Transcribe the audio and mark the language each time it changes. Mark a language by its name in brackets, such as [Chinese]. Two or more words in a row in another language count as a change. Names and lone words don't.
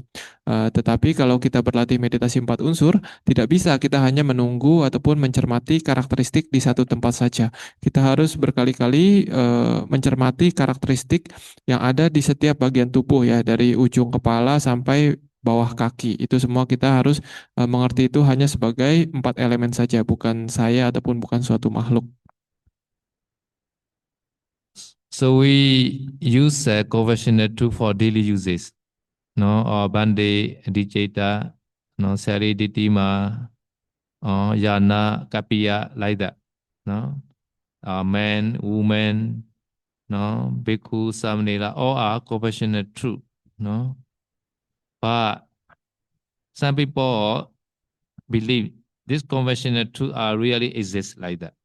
[Indonesian] Tetapi kalau kita berlatih meditasi 4 unsur, tidak bisa kita hanya menunggu ataupun mencermati karakteristik di satu tempat saja. Kita harus berkali-kali mencermati karakteristik yang ada di setiap bagian tubuh ya, dari ujung kepala sampai bawah kaki. Itu semua kita harus mengerti itu hanya sebagai 4 elemen saja, bukan saya ataupun bukan suatu makhluk. [English] So we use conventional tool for daily uses. No, or bande, dijeta, no, sari ditima, yana, kapiya, like that. No, man, woman, no, bhikkhu, samanera, all are conventional truth. No, but some people believe this conventional truth are really exist like that.